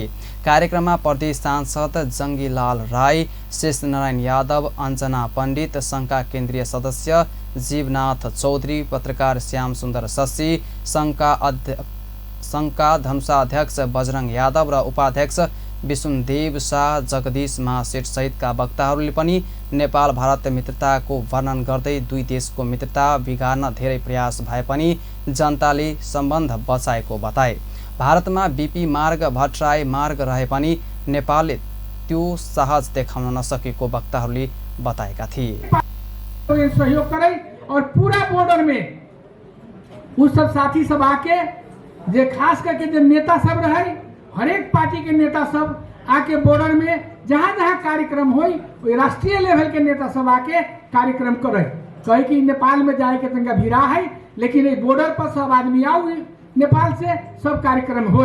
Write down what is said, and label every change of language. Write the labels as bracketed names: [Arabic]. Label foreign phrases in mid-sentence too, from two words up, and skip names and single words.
[Nepali] कार्यक्रममा प्रदेश सांसद जङ्गीलाल राई, शेषनारायण यादव, अञ्जना पण्डित, सङ्घका केन्द्रीय सदस्य जीवनाथ चौधरी, पत्रकार श्याम सुन्दर शशी, सङ्घका धनुषाध्यक्ष बजरङ यादव र उपाध्यक्ष विष्णुदेव शाह, जगदीश महासेठ सहितका वक्ताहरूले पनि नेपाल भारत मित्रताको वर्णन गर्दै दुई देशको मित्रता बिगार्न धेरै प्रयास भए पनि जनताले सम्बन्ध बचाएको बताए। भारतमा बीपी मार्ग, भट्टराई मार्ग रहे पनि नेपालले त्यो साहस देखाउन नसकेको वक्ताहरूले बताएका थिए। [Hindi] सहयोग करे और पूरा बॉर्डर में उस सब साथी सब आके जे खास करके जो नेता सब रहे, हर एक पार्टी के नेता सब आके बॉर्डर में जहाँ जहाँ कार्यक्रम हो, राष्ट्रीय लेवल के नेता सब आके कार्यक्रम करे। कहे कि नेपाल में जाए के तंगा भीड़ा है, लेकिन बॉर्डर पर सब आदमी आओ, नेपाल से सब कार्यक्रम हो।